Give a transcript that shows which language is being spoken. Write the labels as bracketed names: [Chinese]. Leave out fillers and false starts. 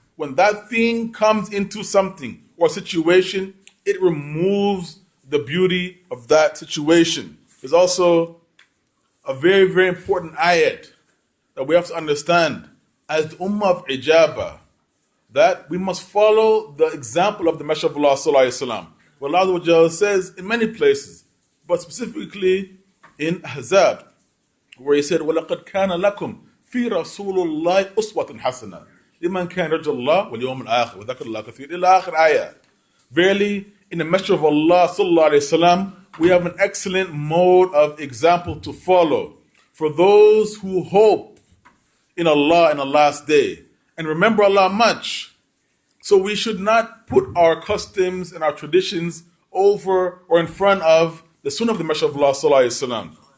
[English] When that thing comes into something or situation, it removes the beauty of that situation. There's also a very, very important ayat that we have to understand as the Ummah of Ijaba, that we must follow the example of the Messenger of Allah sallallahu alaihi wasallam. What Allah Ta'ala says in many places, but specifically in Ahzab, where He said, [Arabic] وَلَقَدْ كَانَ لَكُمْ فِي رَسُولُ اللَّهِ أُسْوَةٌ حَسَنَةٌ لِمَنْ كَانَ يَرْجُو اللَّهَ وَالْيَوْمَ الْآخِرَ وَذَكَرَ اللَّهَ كَثِيرًا إلى آخر ayah. [English] Verily, in the Messenger of Allah sallallahu alaihi wasallam, we have an excellent mode of example to follow for those who hope in Allah in the last day and remember Allah much. So we should not put our customs and our traditions over or in front of the Sunnah of the Messenger of Allah sallallahu alaihi wasallam.